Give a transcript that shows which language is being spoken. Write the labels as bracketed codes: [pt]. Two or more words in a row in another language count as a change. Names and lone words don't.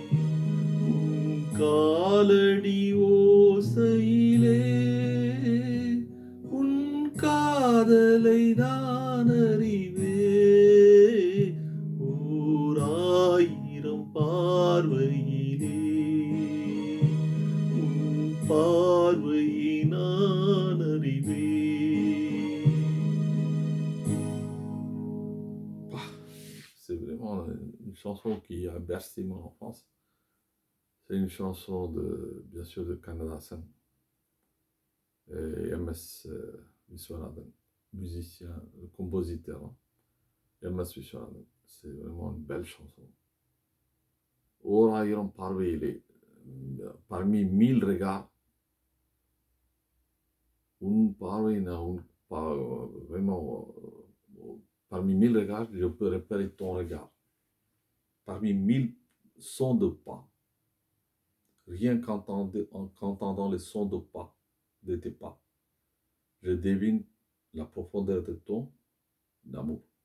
[ta] உன் காலடி ஓசையிலே உன் காதலை நான் அறிவேன். ஓராயிரம் பார்வையிலே உன் பார்வையை நான் அறிவேன். [fr] C'est vraiment une chanson qui a bercé mon enfance. C'est une chanson de, bien sûr, de Kannada-san et MS Viswanathan, musicien, compositeur. MS Viswanathan, c'est vraiment une belle chanson. [ta] ஓராயிரம் பார்வையிலே, [fr] parmi 1000 regards, une parவை, vraiment, parmi 1000 regards, je peux repérer ton regard. Parmi 1000 sons de pas, rien qu'entendant les sons de tes pas, je devine la profondeur de ton amour.